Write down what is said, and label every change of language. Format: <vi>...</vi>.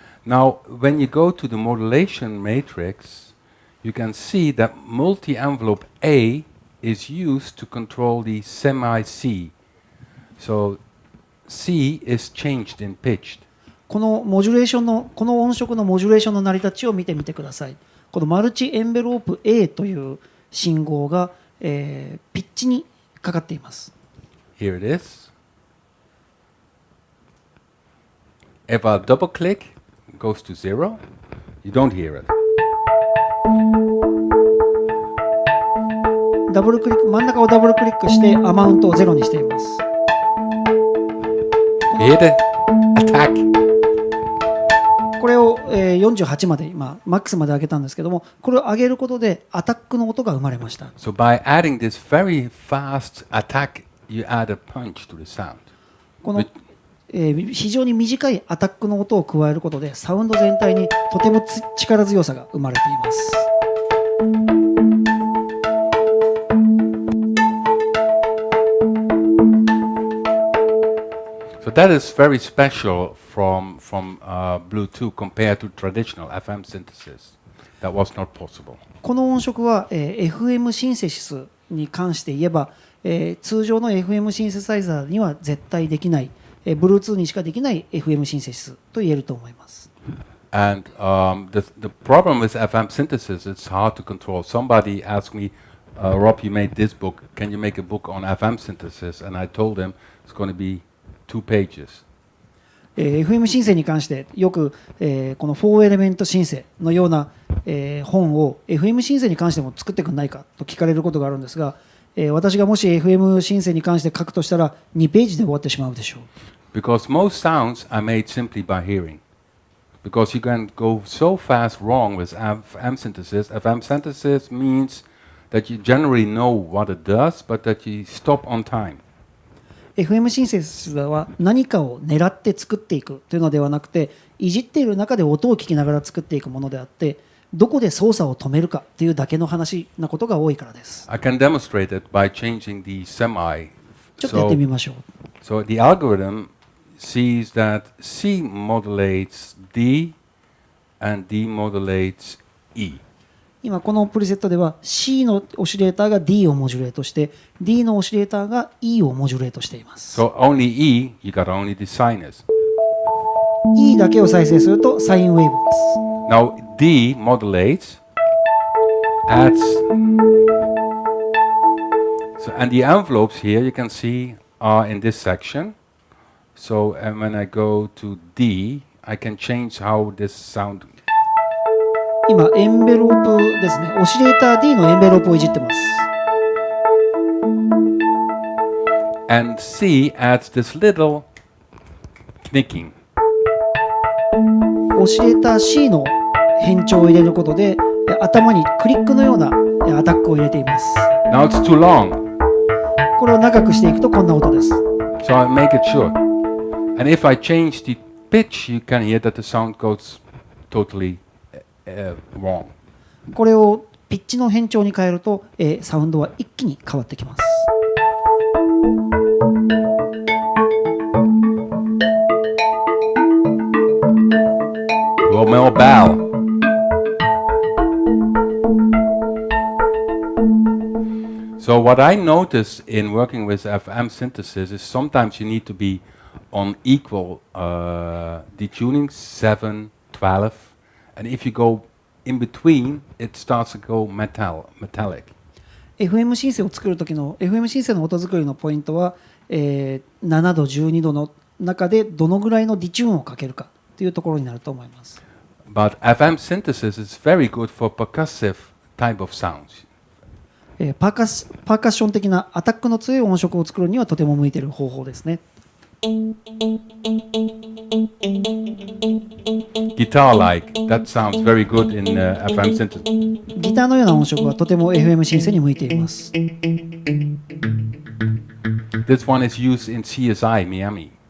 <en>Now, when you go to the modulation matrix, you can see that multi-envelope A is used to control the semi-C. So C is changed in pitch.</en> <ja>このモジュレーションのこの音色のモジュレーションの成り立ちを見てみてください。このマルチエンベロープ A という信号が、ピッチにかかっています。</ja> <en>Here it is. If I double click, it goes to 0. You don't hear it.</en> <ja>ダブルクリック、真ん中をダブルクリックしてアマウントを0にしています。</ja> <en>Hear the attack.</en> <ja>これを、48まで今マックスまで上げたんですけども、これを上げることでアタックの音が生まれました。</ja> <en>So by adding this very fast attack, you add a punch to the sound.</en> <ja>この、非常に短いアタックの音を加えることでサウンド全体にとても力強さが生まれています。</ja> <en>So that is very special from Bluetooth compared to traditional FM synthesis. That was not possible.</en> <ja>この音色は、FM シンセシスに関して言えば、通常の FM シンセサイザーには絶対できない、Bluetooth にしかできない FM シンセシスと言えると思います。</ja> <en>And the problem with FM synthesis, it's hard to control. Somebody asked me, Rob, you made this book. Can you make a book on FM synthesis? And I told him it's going to be 2 pages.</en> <ja>FM シンセに関してよく、この4エレメントシンセのような、本を FM シンセに関しても作ってくんないかと聞かれることがあるんですが、私がもし FM シンセに関して書くとしたら2ページで終わってしまうでしょう。</ja> <en>Because most sounds are made simply by hearing. Because you can go so fast wrong with FM synthesis. FM synthesis means that you generally know what it does, but that you stop on time.</en> <ja>FM シンセシスは何かを狙って作っていくというのではなくて、いじっている中で音を聞きながら作っていくものであって、どこで操作を止めるかというだけの話なことが多いからです。</ja> <en>I can demonstrate it by changing the semi.</en> <ja>ちょっとやってみましょう。</ja> <en>So the algorithm sees that C modulates D and D modulates E.</en> <ja>今このプリセットでは C のオシレーターが D をモジュレートして D のオシレーターが E をモジュレートしています。</ja> <en>So only E, you got only the sinus.</en> <ja>E だけを再生するとサインウェーブです。</ja> <en>Now D modulates, adds, so, and the envelopes here you can see are in this section. So and when I go to D, I can change how this sound.</en> <ja>今エンベロープですね。オシレーター D のエンベロープをいじってます。</ja> <en>And C adds this little knicking.</en> <ja>オシレーター C の変調を入れることで頭にクリックのようなアタックを入れています。</ja> <en>Now it's too long,</en> <ja>これを長くしていくとこんな音です。</ja> <en>so I make it short. And if I change the pitch, you can hear that the sound goes totally wrong.</en> <ja>これをピッチの変調に変えると、サウンドは一気に変わってきます。</ja> <en>Romeo Bell. So what I notice in working with FM synthesis is sometimes you need to be on equal detuning 7, 12, and if you go in between, it starts to go metallic.</en> <ja>FM シンセを作る時の FM シンセの音作りのポイントは、7度12度の中でどのぐらいのディチューンをかけるかというところになると思います。</ja> <en>But FM synthesis is very good for percussive type of sounds.</en> <ja>パーカッション的なアタックの強い音色を作るにはとても向いている方法ですね。</ja> <en>Guitar-like, that sounds very good in FM synthesis.</en> <ja>ギターのような音色はとても FM シンセに向いています。</ja> <en>This one is used in CSI Miami.</en>